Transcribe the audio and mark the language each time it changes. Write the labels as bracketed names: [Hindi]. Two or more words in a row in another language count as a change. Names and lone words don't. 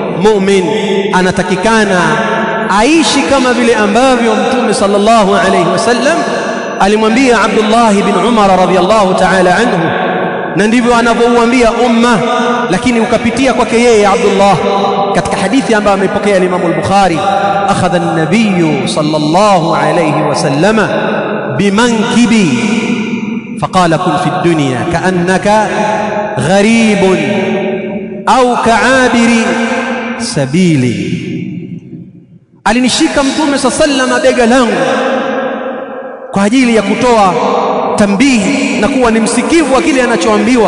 [Swahili] Muumini anatakikana aishi kama vile ambavyo Mtume [Arabic] صلى الله عليه وسلم [Swahili] alimwambia Abdullah bin Umar [Arabic] رضي الله تعالى عنه, [Swahili] na ndivyo anavyouambia umma, lakini ukapitia kwake yeye Abdullah. Katika hadithi ambayo amepokea Imam al-Bukhari, [Arabic] أخذ النبي صلى الله عليه وسلم بمنكبي فقال كن في الدنيا كأنك غريب أو كعابر سبيل. [Swahili] Alinishika Mtume sallallahu bega langu kwa ajili ya kutoa tambihi na kuwa ni msikivu wa kile anachoambiwa.